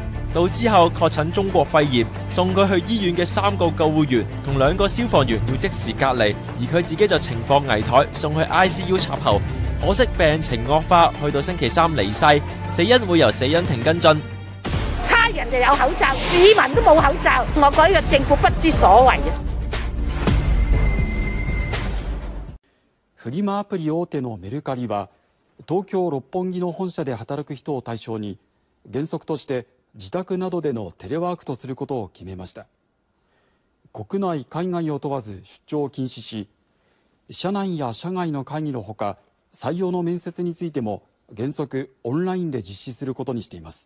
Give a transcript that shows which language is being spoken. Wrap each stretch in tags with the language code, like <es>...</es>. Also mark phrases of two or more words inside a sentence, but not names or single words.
<yue>到之後確診中國肺炎，送佢去醫院嘅3個救護員同2個消防員要即時隔離，而佢自己就情況危殆，送去 ICU 插喉。可惜病情惡化，去到星期3離世，死因會由死因庭跟進。差人就有口罩，市民都冇口罩，我覺得政府不知所謂嘅。</yue> <ja>フリマアプリ大手のメルカリは、東京六本木の本社で働く人を対象に、原則として自宅などでのテレワークとすることを決めました。国内海外を問わず出張を禁止し、社内や社外の会議のほか採用の面接についても原則オンラインで実施することにしています。</ja>